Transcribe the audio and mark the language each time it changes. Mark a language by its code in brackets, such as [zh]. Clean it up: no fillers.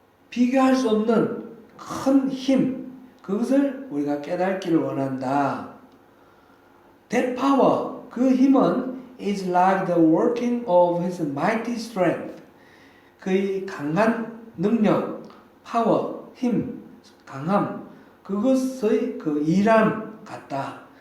[ko] 비교할 수 없는 큰 힘, 그것을 우리가 깨닫기를 원한다. [en] That power, [ko] 그 힘은 [en] is like the working of his mighty strength. [ko] 그의 강한 능력, 파워, 힘, 강함, 그것의 그 일함 같다.